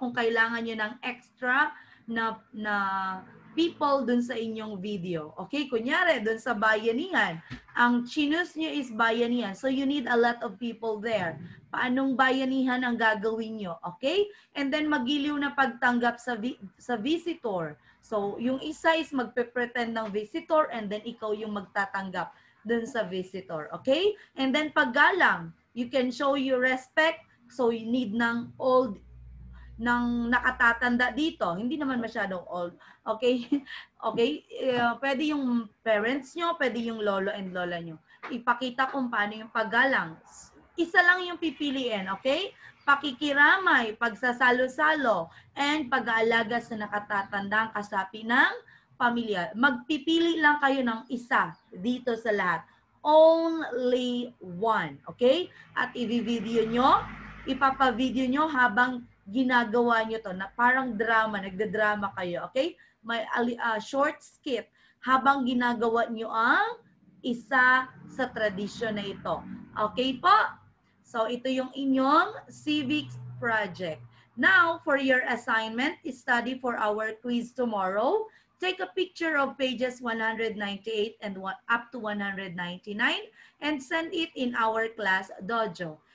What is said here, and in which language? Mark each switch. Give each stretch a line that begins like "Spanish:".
Filipino: Kung kailangan nyo ng extra na people dun sa inyong video. Okay? Kunyari, dun sa bayanihan, ang chinus nyo is bayanihan.
English: So, you need a lot of people there.
Filipino: Paanong bayanihan ang gagawin nyo?
English: Okay?
Filipino: And then, magiliw na pagtanggap sa visitor. So, yung isa is magpe-pretend ng visitor and then ikaw yung magtatanggap dun sa visitor. Okay?
English: And then, paggalang, you can show your respect. So, you need
Filipino: ng old ng nakatatanda dito. Hindi naman masyadong old. Okay? Okay? Pwede yung parents nyo, pwede yung lolo and lola nyo. Ipakita kung paano yung paggalang. Isa lang yung pipiliin. Okay? Pakikiramay, pagsasalo-salo, and pag-aalaga sa nakatatandang kasapi ng pamilya. Magpipili lang kayo ng isa dito sa lahat.
English: Only one.
Filipino: Okay? At i-video nyo, ipapavideo nyo habang ginagawa nyo to, na parang drama, nagda-drama kayo, okay? May short skit habang ginagawa nyo ang isa sa tradisyon na ito. Okay po?
English: So,
Filipino: ito yung inyong civics project.
English: Now, for your assignment, study for our quiz tomorrow. Take a picture of pages 198 and up to 199 and send it in our class dojo.